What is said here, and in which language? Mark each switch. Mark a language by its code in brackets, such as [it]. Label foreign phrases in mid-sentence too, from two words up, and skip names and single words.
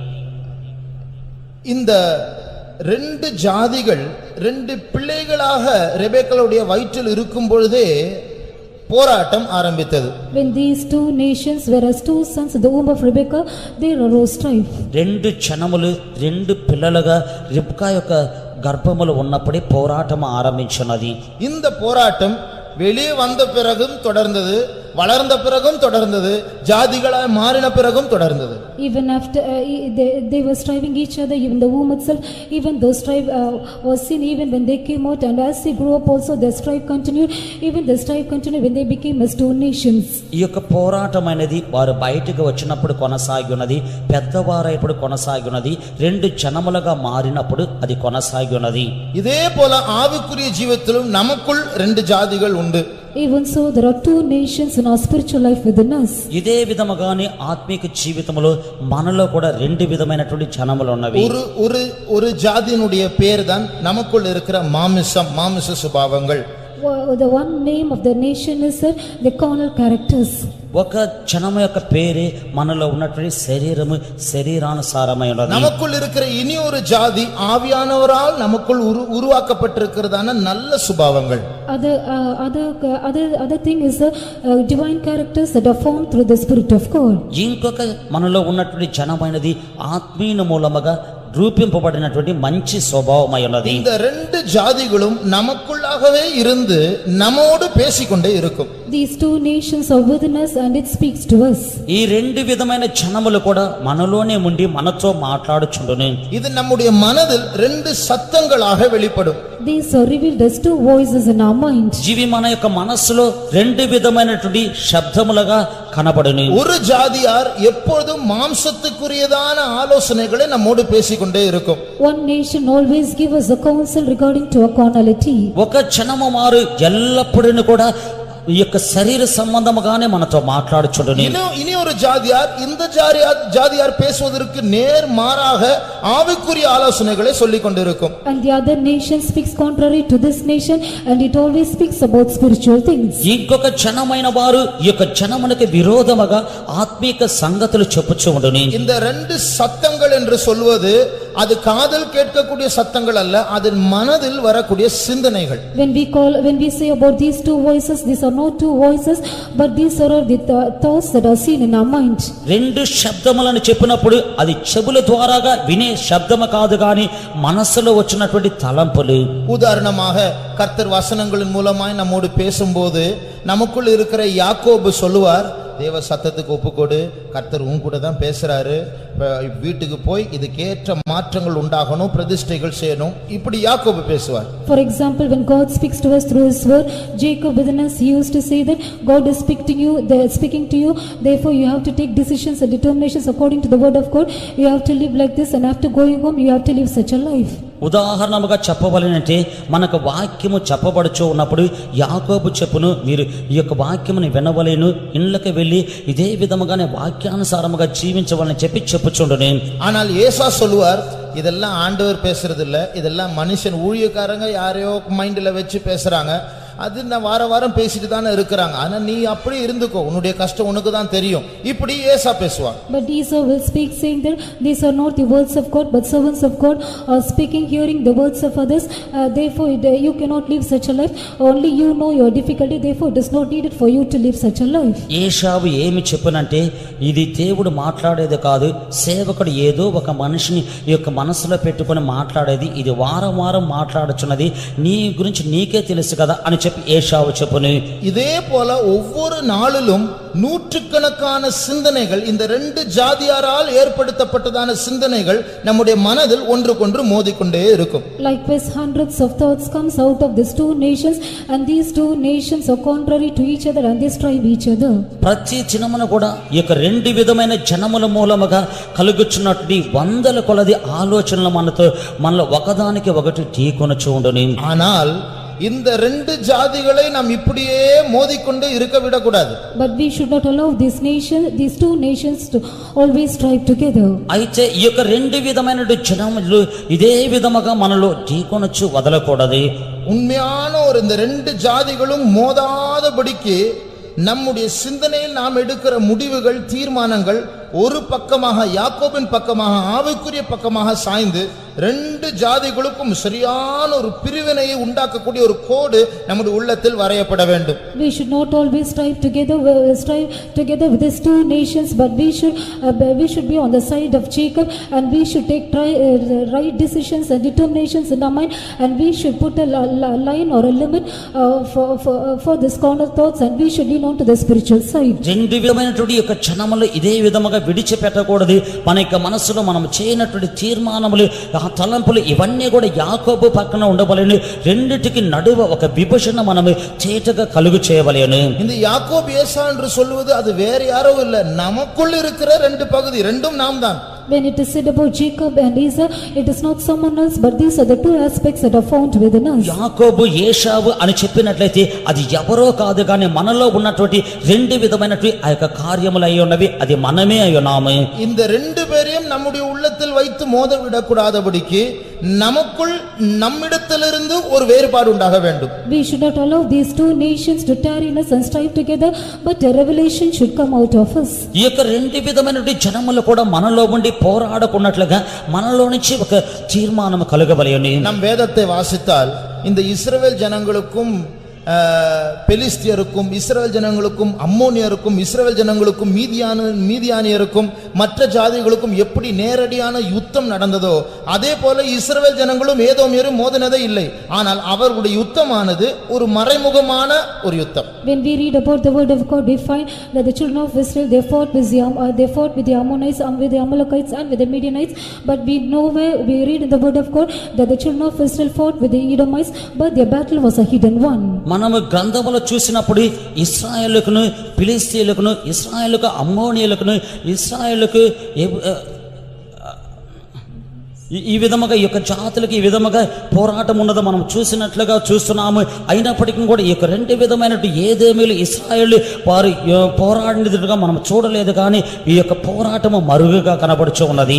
[ta] இந்த ரெண்டு ஜாதிகள் ரெண்டு பிள்ளைகளாக ரெபெக்காளுடைய வயிற்றில் இருக்கும் பொழுதே போராட்டம் ஆரம்பித்தது. [en] When these two nations were as two sons in the womb of Rebekah, there arose strife. [te] రెండు జనములు రెండు పిల్లలుగా రిబ్కా యొక్క గర్భములు ఉన్నప్పుడే పోరాటం ఆరంభించినది. [ta] இந்த போராட்டம் வெளியே வந்த பிறகும் தொடர்ந்தது, வளர்ந்த பிறகும் தொடர்ந்தது, ஜாதிகளாய் மாறின பிறகும் தொடர்ந்தது. [en] Even after they were striving each other, even the womb itself, even though strife was seen even when they came out, and as they grew up also their strife continued. Even the strife continued when they became as two nations. [te] ఈ యొక్క పోరాటం అనేది వారు బయటకు వచ్చినప్పుడు కొనసాగి ఉన్నది, పెద్దవారైనప్పుడు కొనసాగి ఉన్నది, రెండు జనములుగా మారినప్పుడు అది కొనసాగి ఉన్నది. [ta] இதே போல ஆவிக்குரிய ஜீவிதத்திலும் நமக்குள் ரெண்டு ஜாதிகள் உண்டு. [en] Even so, there are two nations in our spiritual life within us. [te] ఇదే విధముగానే ఆత్మీక జీవితంలో మనలో కూడా రెండు విధమైనటువంటి జనములు ఉన్నవి. [ta] ஒரு ஜாதியினுடைய பேர் தான் நமக்குள் இருக்கிற மாமிச சுபாவங்கள். [en] The one name of the nation is the carnal characters. [te] ఒక జనము యొక్క పేరే మనలో ఉన్నటువంటి శరీరము శరీరానుసారమైనది. [ta] நமக்குள் இருக்கிற இனி ஒரு ஜாதி ஆவியானவரால் நமக்குள் உருவாக்கப்பட்டிருக்கிறதான நல்ல சுபாவங்கள். [en] Other thing is divine characters that are formed through the Spirit of God. [te] ఇంకొక మనలో ఉన్నటువంటి జనమైనది ఆత్మీయ మూలముగా రూపింపబడినటువంటి మంచి స్వభావమై ఉన్నది. [ta] இந்த ரெண்டு ஜாதிகளும் நமக்குள்ளாகவே இருந்து நம்மோடு பேசிக்கொண்டே இருக்கும். [en] These two nations are within us and it speaks to us. [te] ఈ రెండు విధమైన జనములు కూడా మనలోనే ఉండి మనతో మాట్లాడుచుండును. [ta] இது நம்முடைய மனதில் ரெண்டு சத்தங்களாக வெளிப்படும். [en] These are revealed as two voices in our mind. [te] జీవి మన యొక్క మనస్సులో రెండు విధమైనటువంటి శబ్దములుగా కనబడును. [ta] ஒரு ஜாதியார் எப்பொழுதும் மாம்சத்துக்குரியதான ஆலோசனைகளை நம்மோடு பேசிக்கொண்டே இருக்கும். [en] One nation always give us a counsel regarding to our carnality. [te] ఒక జనము మారు ఎల్లప్పుడూ కూడా ఈ యొక్క శరీర సంబంధముగానే మనతో మాట్లాడుచుండును. [ta] இனி ஒரு ஜாதியார் இந்த ஜாதியார் பேசுவதற்கு நேர் மாறாக ஆவிக்குரிய ஆலோசனைகளை சொல்லிக் கொண்டிருக்கும். [en] And the other nation speaks contrary to this nation and it always speaks about spiritual things. [te] ఇంకొక జనమైన వారు ఈ యొక్క జనమునకు విరోధముగా ఆత్మీక సంగతులు చెప్పుచూ ఉండును. [ta] இந்த ரெண்டு சத்தங்கள் என்று சொல்வது அது காதில் கேட்கக்கூடிய சத்தங்கள் அல்ல, அது மனதில் வரக்கூடிய சிந்தனைகள். [en] When we say about these two voices, these are not two voices, but these are the thoughts that are seen in our mind. [te] రెండు శబ్దములను చెప్పినప్పుడు అది చెవుల ద్వారాగా వినే శబ్దము కాదు గాని మనస్సులో వచ్చినటువంటి తలంపులు. [ta] உதாரணமாக கர்த்தர் வசனங்களின் மூலமாய் நம்மோடு பேசும்போது நமக்குள் இருக்கிற யாக்கோபு சொல்லுவார், தேவ சத்தத்துக்கு ஒப்புக்கொடு, கர்த்தர் உன் கூட தான் பேசுறாரு, வீட்டுக்கு போய் இதுக்கேற்ற மாற்றங்கள் உண்டாகணும், பிரதிஷ்டைகள் செய்யணும், இப்படி யாக்கோபு பேசுவார். [en] For example, when God speaks to us through his word, Jacob within us, he used to say that God is speaking to you, therefore you have to take decisions and determinations according to the word of God. You have to live like this, and after going home you have to live such a life. [te] ఉదాహరణముగా చెప్పవలనంటే మనకు వాక్యము చెప్పబడుచు ఉన్నప్పుడు యాకోబు చెప్పును, మీరు ఈ యొక్క వాక్యముని వినవలేను, ఇళ్ళకి వెళ్ళి ఇదే విధముగానే వాక్యానుసారముగా జీవించవాలని చెప్పి చెప్పుచుండును. [ta] ஆனால் ஏசா சொல்லுவார், இதெல்லாம் ஆண்டவர் பேசுறது இல்ல, இதெல்லாம் மனுஷன் ஊழியக்காரங்க யாரையோ மைண்ட்ல வச்சு பேசுறாங்க, அது நான் வாரம் பேசிட்டு தானே இருக்கிறாங்க, ஆனா நீ அப்படி இருந்துக்கோ, உன்னுடைய கஷ்டம் உனக்கு தான் தெரியும், இப்படி ஏசா பேசுவான். [en] But Esau will speak saying that these are not the words of God but servants of God are speaking hearing the words of others. Therefore you cannot live such a life, only you know your difficulty, therefore it is not needed for you to live such a life. [te] ఏషావు ఏమి చెప్పునంటే ఇది దేవుడు మాట్లాడేది కాదు, సేవకుడు ఏదో ఒక మనిషిని ఈ యొక్క మనసులో పెట్టుకొని మాట్లాడేది, ఇది వారం మాట్లాడుచున్నది, నీ గురించి నీకే తెలుసు కదా అని చెప్పి ఏషావు చెప్పును. [ta] இதே போல ஒவ்வொரு நாளிலும் நூற்றுக்கணக்கான சிந்தனைகள், இந்த ரெண்டு ஜாதியாரால் ஏற்படுத்தப்பட்டதான சிந்தனைகள் நம்முடைய மனதில் ஒன்றுக்கொன்று மோதிக்கொண்டே இருக்கும். [en] Likewise hundreds of thoughts comes out of these two nations, and these two nations are contrary to each other and they strive each other. [te] ప్రతి దినమున కూడా ఈ యొక్క రెండు విధమైన జనముల మూలముగా కలుగుచున్నటువంటి వందల కొలది ఆలోచనలు మనలో ఒకదానికి ఒకటి ఢీకొనొచ్చు ఉండును. [ta] ஆனால் இந்த ரெண்டு ஜாதிகளை நாம் இப்படியே மோதிக்கொண்டு இருக்க விடக்கூடாது. [en] But we should not allow these two nations to always strive together. [te] అయితే ఈ యొక్క రెండు విధమైన జనములు ఇదే విధముగా మనలో ఢీకొనొచ్చు వదలకూడదు. [ta] உண்மையான இந்த ரெண்டு ஜாதிகளும் மோதாதபடிக்கு நம்முடைய சிந்தனையில் நாம் எடுக்கிற முடிவுகள், தீர்மானங்கள் ஒரு பக்கமாக யாக்கோபின் பக்கமாக ஆவிக்குரிய பக்கமாக சாய்ந்து ரெண்டு ஜாதிகளுக்கும் சரியான ஒரு பிரிவினையை உண்டாக்கக்கூடிய ஒரு கோடு நம்முடைய உள்ளத்தில் வரையப்பட வேண்டும். [en] We should not always strive together with these two nations, but we should be on the side of Jacob, and we should take right decisions and determinations in our mind, and we should put a line or a limit for this corner thoughts, and we should lean on to the spiritual side. [te] రెండు విధమైనటువంటి యొక్క జనములు ఇదే విధముగా విడిచిపెట్టకూడదు. మన యొక్క మనసులో మనం చేయనటువంటి తీర్మానములు, ఆ తలంపులు ఇవన్నీ కూడా యాకోబు పక్కన ఉండవలెను. రెండిటికి నడువ ఒక విభజన మనము చేటగా కలుగు చేయవలెను. [ta] இந்த யாக்கோபு ஏசா என்று சொல்வது அது வேற யாரோ இல்ல, நமக்குள் இருக்கிற ரெண்டு பகுதி, ரெண்டும் நாம் தான். [en] When it is said about Jacob and Esau, it is not someone else, but these are the two aspects that are found within us. [te] యాకోబు ఏషావు అని చెప్పినట్లయితే అది ఎవరో కాదు కానీ మనలో ఉన్నటువంటి రెండు విధమైనటువంటి ఆ యొక్క కార్యములు అయి ఉన్నవి, అది మనమే అయి ఉన్నాము. [ta] இந்த ரெண்டு பேரையும் நம்முடைய உள்ளத்தில் வைத்து மோத விடக்கூடாதபடிக்கு நமக்குள் நம்மிடத்திலிருந்து ஒரு வேறுபாடு உண்டாக வேண்டும். [en] We should not allow these two nations to tarry in us and strive together, but a revelation should come out of us. [te] ఈ యొక్క రెండు విధమైనటువంటి జనములు కూడా మనలో ఉండి పోరాడుకున్నట్లుగా మనలో నుంచి ఒక తీర్మానం కలుగవలెను. [ta] நம் வேதத்தை வாசித்தால் இந்த இஸ்ரவேல் ஜனங்களுக்கும் பெலிஸ்தியருக்கும், இஸ்ரவேல் ஜனங்களுக்கும் அம்மோனியருக்கும், இஸ்ரவேல் ஜனங்களுக்கும் மீதியானியருக்கும் மற்ற ஜாதிகளுக்கும் எப்படி நேரடியான யுத்தம் நடந்ததோ அதே போல இஸ்ரவேல் ஜனங்களும் ஏதோமியரும் மோதினதே இல்லை. ஆனால் அவர்களுடைய யுத்தமானது ஒரு மறைமுகமான ஒரு யுத்தம். [en] When we read about the word of God, we find that the children of Israel they fought with the Ammonites and with the Amalekites and with the Midianites, but we read in the word of God that the children of Israel fought with the Edomites, but their battle was a hidden one. [te] మనము గ్రంథములో చూసినప్పుడు ఇశ్రాయేలుకును ఫిలిష్తీయులకును, ఇశ్రాయేలుకు అమ్మోనీయులకును, ఇశ్రాయేలుకు ఈ విధముగా ఈ యొక్క జాతులకు ఈ విధముగా పోరాటం ఉన్నదో మనం చూసినట్లుగా చూస్తున్నాము. అయినప్పటికీ కూడా ఈ యొక్క రెండు విధమైనటువంటి ఏదేమీలు ఇశ్రాయేలు వారు పోరాడినట్టుగా మనం చూడలేదు, కానీ ఈ యొక్క పోరాటము మరుగుగా కనబడుచు ఉన్నది.